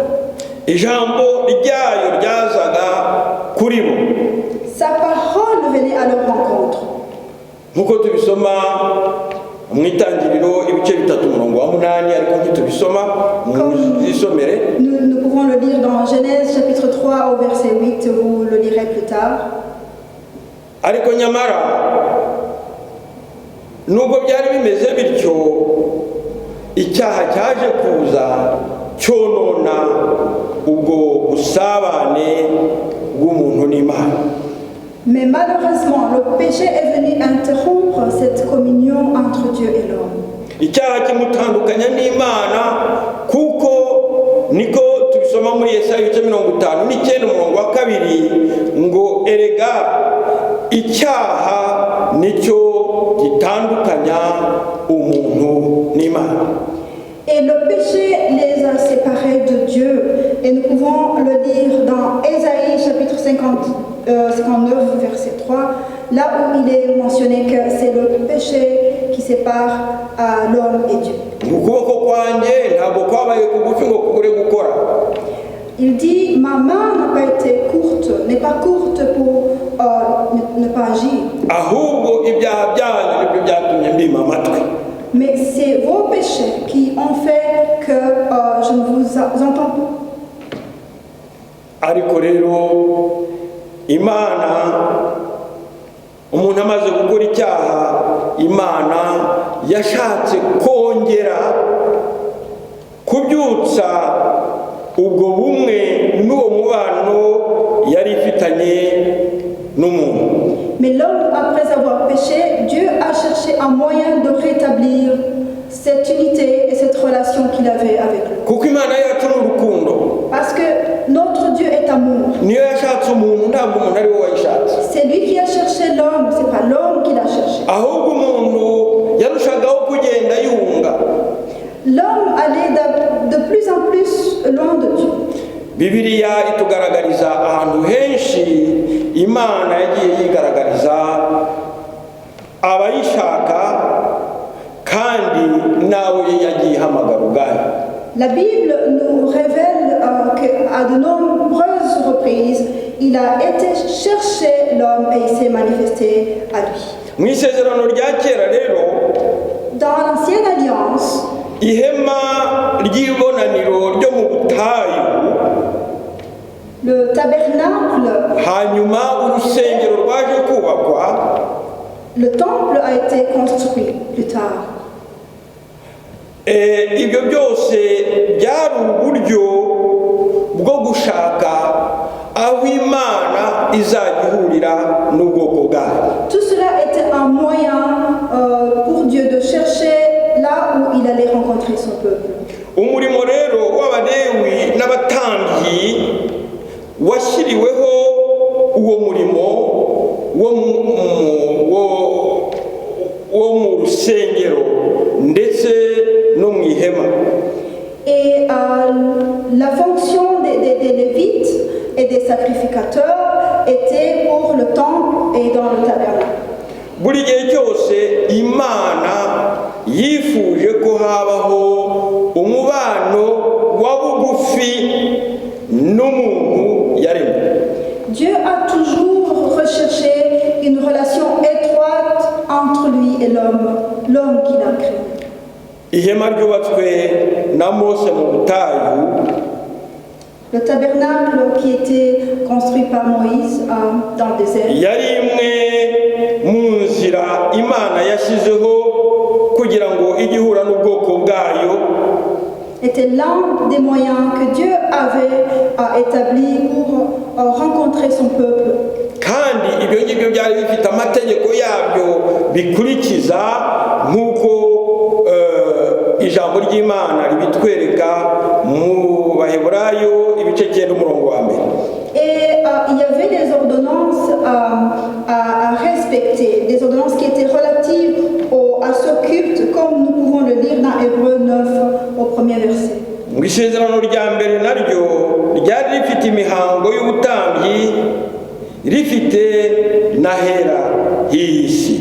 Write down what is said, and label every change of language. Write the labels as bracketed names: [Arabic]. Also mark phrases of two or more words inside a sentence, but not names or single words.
[Kinyarwanda] Ijambo ryayo ryazaga kuri bo. [French] Sa parole venait à leur rencontre. [Kinyarwanda] Nkuko tubisoma mu itangiriro ibice 3:8, ariko ntitubisoma mu zisomere. [French] Nous pouvons le lire dans Genèse chapitre 3 au verset 8, vous le lirez plus tard. [Kinyarwanda] Ariko nyamara nubwo byari bimeze bityo, icyaha cyaje kuza cyonona ubwo busabane bw'umuntu n'Imana. [French] Mais malheureusement, le péché est venu interrompre cette communion entre Dieu et l'homme. [Kinyarwanda] Icyaha kimutandukanya n'Imana, kuko niko tubisoma muri Yesaya 59:2 ngo erega icyaha nicyo gitandukanya umuntu n'Imana. [French] Et le péché les a séparés de Dieu. Et nous pouvons le lire dans Ésaïe chapitre 59 verset 3, là où il est mentionné que c'est le péché qui sépare l'homme et Dieu. Il dit, ma main n'a pas été courte, n'est pas courte pour ne pas agir. Mais c'est vos péchés qui ont fait que je ne vous entends pas. [Kinyarwanda] Ariko rero Imana, umuntu amaze gukora icyaha, Imana yashatse kongera kubyutsa ubwo bumwe n'uwo mubano yari ifitanye n'umuntu. [French] Mais l'homme, après avoir péché, Dieu a cherché un moyen de rétablir cette unité et cette relation qu'il avait avec lui. [Kinyarwanda] Kuko Imana yacu n'urukundo. [French] Parce que notre Dieu est amour. [Kinyarwanda] Niyo yashatse umuntu, ntabwo umuntu ari we wayishatse. [French] C'est lui qui a cherché l'homme, c'est pas l'homme qui l'a cherché. [Kinyarwanda] Ahubwo umuntu yarushagaho kugenda yunga. [French] L'homme allait de plus en plus loin de Dieu. [Kinyarwanda] Bibiliya itugaragariza ahantu henshi Imana yagiye yigaragariza abayishaka kandi nawe yagiye ihamagara ubwayo. [French] La Bible nous révèle qu'à de nombreuses reprises, il a été chercher l'homme et il s'est manifesté à lui. [Kinyarwanda] Mu isezerano rya kera rero, [French] dans l'ancienne alliance, [Kinyarwanda] ihema ry'ibonaniro ryo mu butayu, [French] le tabernacle, [Kinyarwanda] hanyuma urusengero rwaje kubakwa, [French] le temple a été construit plus tard. [Kinyarwanda] ibyo byose byari uburyo bwo gushaka aho Imana izajya ihurira n'ubwoko bwayo. [French] Tout cela était un moyen pour Dieu de chercher là où il allait rencontrer son peuple. [Kinyarwanda] Umurimo rero w'Abalewi n'abatambyi washyiriweho uwo murimo wo mu rusengero ndetse no mu ihema. [French] Et la fonction des Lévites et des sacrificateurs était pour le temple et dans le tabernacle. [Kinyarwanda] Buri gihe cyose Imana yifuje ko habaho umubano wa bugufi n'umuntu yaremye. [French] Dieu a toujours recherché une relation étroite entre lui et l'homme qu'il a créé. [Kinyarwanda] Ihema ryubatswe na Mose mu butayu, [French] Le tabernacle qui était construit par Moïse dans le désert [Kinyarwanda] yari imwe mu nzira Imana yashyizeho kugira ngo ijye ihura n'ubwoko bwayo, [French] était l'un des moyens que Dieu avait établi pour rencontrer son peuple. [Kinyarwanda] kandi ibyo ngibyo byari bifite amategeko yabyo bikurikiza nk'uko ijambo ry'Imana ribitwereka mu Baheburayo ibice 9 umurongo wa mbere. [French] Et il y avait des ordonnances à respecter, des ordonnances qui étaient relatives à ce culte, comme nous pouvons le lire dans Hébreux 9 au premier verset. [Kinyarwanda] Mu isezerano rya mbere naryo ryari rifite imihango y'ubutambyi, rifite n'ahera h'isi.